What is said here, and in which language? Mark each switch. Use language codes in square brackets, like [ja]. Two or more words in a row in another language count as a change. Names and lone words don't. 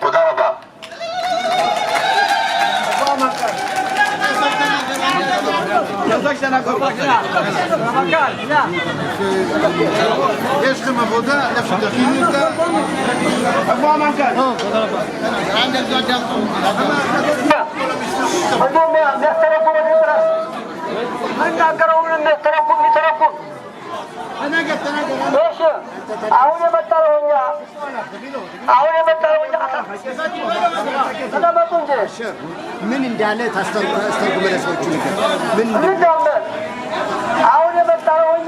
[he] תודה רבה. יש לכם עבודה, איפה תכינו אותה? איפה המנכ"ל? תודה רבה. [am] አሁን የመጣው ምን እንዳለ ታስተርጉመለሰዎቹ ምን እንዳለ አሁን የመጣው